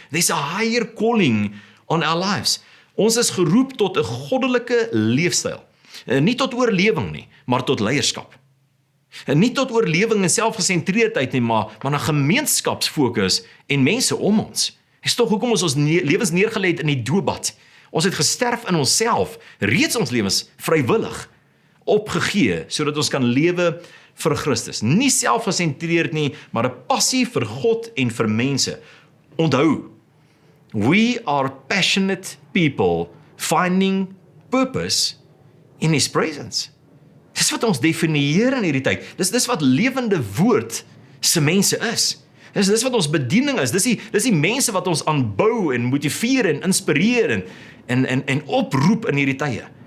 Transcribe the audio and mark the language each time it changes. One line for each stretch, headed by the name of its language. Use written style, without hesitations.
English: There's a higher calling on our lives.
Afrikaans: Ons is geroep tot 'n goddelike leefstyl. Nie tot oorlewing nie, maar tot leierskap. En nie tot oorlewing en selfgesentreerdheid nie, maar na gemeenskapsfokus en mense om ons. Dis tog hoekom ons lewens neergelê het in die doopbad. Ons het gesterf in onsself, reeds ons lewens vrywillig opgegee, sodat ons kan lewe vir Christus. Nie selfgesentreerd nie, maar 'n passie vir God en vir mense. Onthou,
English: we are passionate people finding purpose in His presence.
Afrikaans: Dis wat ons definieer in hierdie tyd. Dis wat Lewende Woord se mense is. Dis wat ons bediening is. Dis die mense wat ons aanbou en motiveer en inspireer en oproep in hierdie tye.